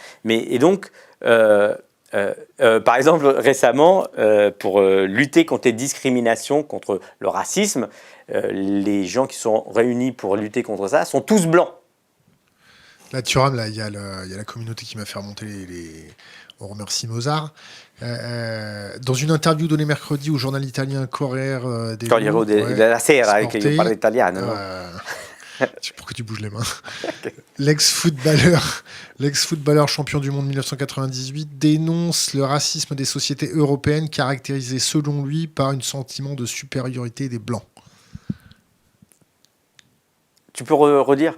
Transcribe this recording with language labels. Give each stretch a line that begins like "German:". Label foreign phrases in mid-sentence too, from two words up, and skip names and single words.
French: Et donc, par exemple, récemment, pour lutter contre les discriminations, contre le racisme, les gens qui sont réunis pour lutter contre ça sont tous blancs. Là, Thuram, là, il y a la communauté qui m'a fait remonter on remercie Mozart. Dans une interview donnée mercredi au journal italien Corriere
Italian: della Sera, che io parlo italiano.
French: Pourquoi tu bouges les mains? L'ex-footballeur champion du monde 1998 dénonce le racisme des sociétés européennes caractérisé selon lui par un sentiment de supériorité des Blancs. Tu peux redire?